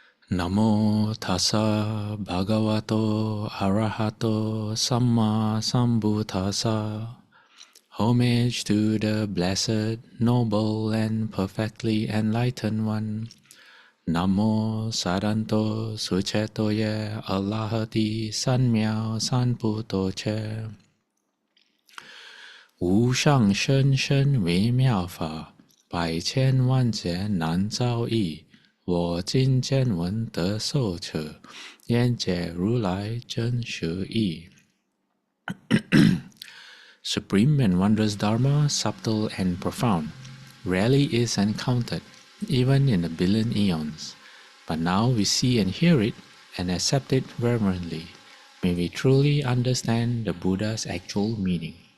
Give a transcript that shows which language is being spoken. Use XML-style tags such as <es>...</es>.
<pi>Namo tassa bhagavato arahato samma sambuddhassa.</pi> <en>Homage to the blessed, noble, and perfectly enlightened one. Namo saranto suchetoye Allahati sanmiao sanputo</en> <zh>无上甚深微妙法，百千万劫难遭遇。我今见闻得受持，愿解如来真实义。</zh> <en>Supreme and wondrous Dharma, subtle and profound, rarely is encountered, even in a billion eons. But now we see and hear it, and accept it reverently. May we truly understand the Buddha's actual meaning.</en>